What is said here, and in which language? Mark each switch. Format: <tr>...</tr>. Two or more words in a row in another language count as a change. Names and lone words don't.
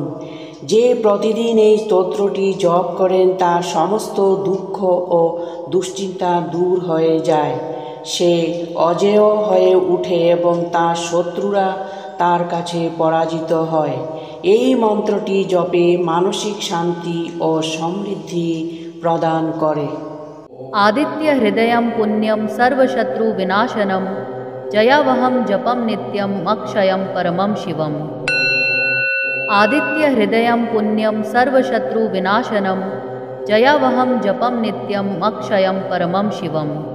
<bn>যে প্রতিদিন এই স্তোত্রটি জপ করেন তার সমস্ত দুঃখ ও দুশ্চিন্তা দূর হয়ে যায়। সে অজেয় হয়ে ওঠে এবং তার শত্রুরা তার কাছে পরাজিত হয়। এই মন্ত্রটি জপে মানসিক শান্তি ও সমৃদ্ধি প্রদান করে।</bn> <sa>आदित्य हृदयं पुण्यं सर्वशत्रु विनाशनं जयावहं जपं नित्यं अक्षयं परमं शिवम्। आदित्य हृदयं पुण्यं सर्वशत्रु विनाशनं जयावहं जपं नित्यं अक्षयं परमं शिवम्।</sa>